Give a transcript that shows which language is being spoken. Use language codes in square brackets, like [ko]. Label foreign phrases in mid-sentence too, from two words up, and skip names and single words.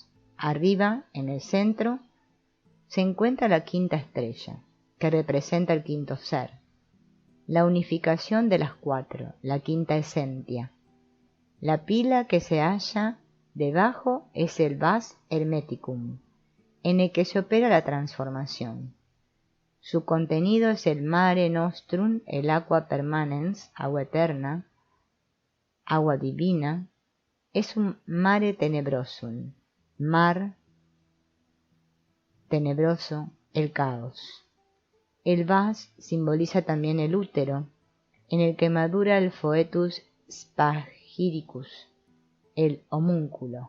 [es] Arriba, en el centro, se encuentra la 5ª estrella, que representa el 5º ser. La unificación de las 4, la 5ª esencia. La pila que se halla debajo es el [la] vas hermeticum, [es] en el que se opera la transformación. Su contenido es el [la] mare nostrum, [es] el [la] aqua permanens, [es] agua eterna, agua divina. Es un [la] mare tenebrosum, [es] mar tenebroso, el caos. El vas simboliza también el útero, en el que madura el [la] foetus spagiricus, [es] el homúnculo.